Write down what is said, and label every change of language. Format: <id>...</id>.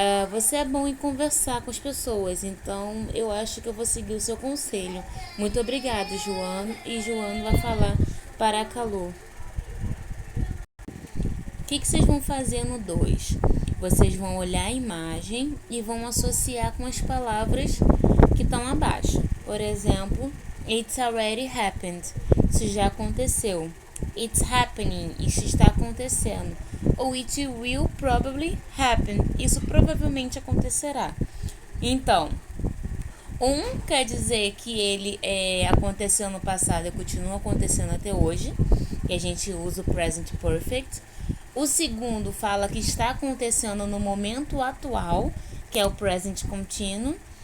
<pt>Você é bom em conversar com as pessoas, então eu acho que eu vou seguir o seu conselho. Muito obrigada, Joana. E Joana vai falar: para calor. O que vocês vão fazer no 2? Vocês vão olhar a imagem e vão associar com as palavras que estão abaixo. Por exemplo,</pt> <en>it's already happened.</en> <pt>Isso já aconteceu.</pt> <en>It's happening.</en> <pt>Isso está acontecendo. Ou</pt> <en>it will probably happen.</en> <pt>Isso provavelmente acontecerá. Então, quer dizer que ele aconteceu no passado e continua acontecendo até hoje, que a gente usa o present perfect. O segundo fala que está acontecendo no momento atual, que é o present continuous.</pt>